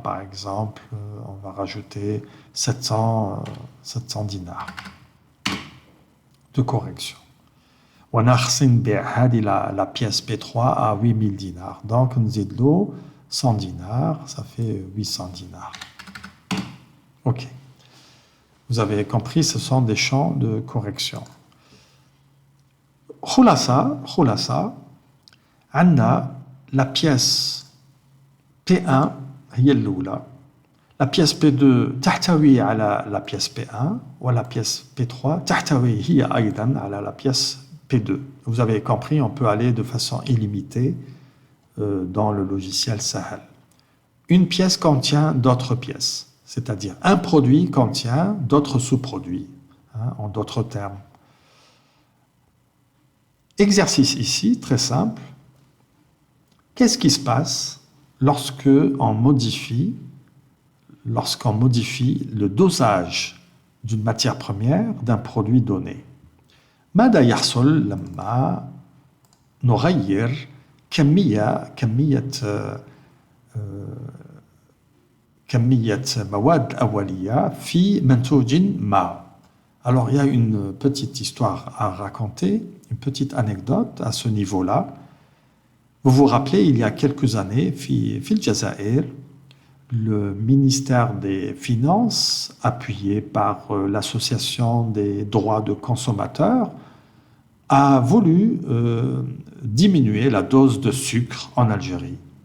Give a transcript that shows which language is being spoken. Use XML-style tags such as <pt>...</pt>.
<fr>Par exemple, on va rajouter 700 dinars de correction. On a la pièce P3 à 8000 dinars. Donc, on dit de l'eau, 100 dinars, ça fait 800 dinars. OK. Vous avez compris, ce sont des champs de correction.</fr> <ar>خلاصة عندنا la pièce P1 هي الأولى.</ar> <fr>La pièce P2</fr> <ar>تحتوي على</ar> <fr>la pièce P1</fr> <ar>ولا</ar> <fr>pièce P3</fr> <ar>تحتوي هي أيضا على</ar> <fr>la pièce P2. Vous avez compris, on peut aller de façon illimitée dans le logiciel Sahel. Une pièce contient d'autres pièces, c'est-à-dire un produit contient d'autres sous-produits, en d'autres termes. Exercice ici, très simple. Qu'est-ce qui se passe lorsqu'on modifie le dosage d'une matière première d'un produit donné?</fr> <ar>ماذا يحصل لما نغير كمية مواد أولية في منتوج ما.</ar> <fr>Alors, il y a une petite histoire à raconter, une petite anecdote à ce niveau-là. Vous vous rappelez, il y a quelques années,</fr> <ar>في الجزائر,</ar> <fr>le ministère des Finances, appuyé par l'association des droits de consommateurs, a voulu diminuer la dose de sucre en Algérie.</fr>